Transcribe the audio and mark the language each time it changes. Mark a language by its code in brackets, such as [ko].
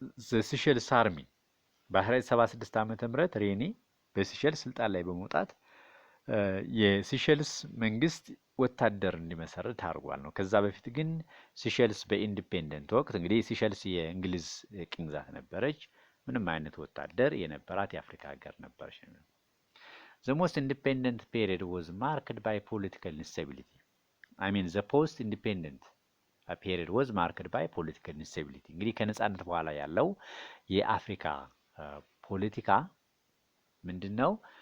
[en] the Seychelles Army [am] በ1976 ዓመተ ምህረት ሬኒ በሲሸልስ ስልጣን ላይ በመውጣት የሲሸልስ መንግስት ወታደር እንዲመሰርት አድርጓል ነው። ከዛ በፊት ግን ሲሸልስ በኢንዲፔንደንት ወቅት እንግዲህ ሲሸልስ የእንግሊዝ ቅኝ ግዛት ነበረች። ምንም አይነት ወታደር የነበራት የአፍሪካ ሀገር ነበረች። [en] The most independent period was marked by political instability. I mean the post-independent period was marked by political instability. [am] እንግዲህ ከነጻነት በኋላ ያለው የአፍሪካ ፖለቲካ ምንድነው?